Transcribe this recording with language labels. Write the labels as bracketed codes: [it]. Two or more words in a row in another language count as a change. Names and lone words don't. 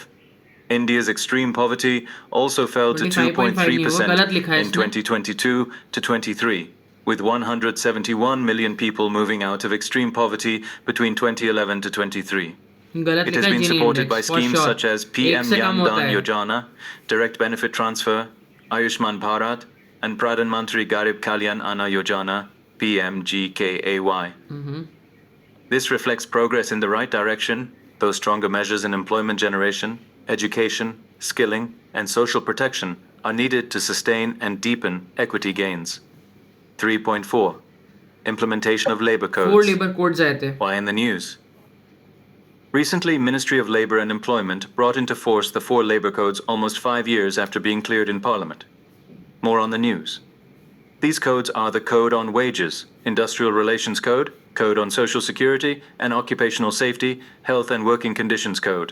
[en] India's extreme poverty also fell to 2.3% in 2022 to 23, with 171 million people moving out of extreme poverty between 2011 to 23. It has been supported by schemes such as PM Jan Dhan Yojana, Direct Benefit Transfer, Ayushman Bharat, and Pradhan Mantri Garib Kalyan Anna Yojana, PMGKAY. This reflects progress in the right direction, though stronger measures in employment generation, education, skilling, and social protection are needed to sustain and deepen equity gains. 3.4. Implementation of labor codes. [hi] 4 [en] labor codes [hi] आए थे। [en] Why in the news? Recently, Ministry of Labour and Employment brought into force the 4 labor codes almost 5 years after being cleared in Parliament. More on the news. These codes are the Code on Wages, Industrial Relations Code, Code on Social Security, and Occupational Safety, Health and Working Conditions Code.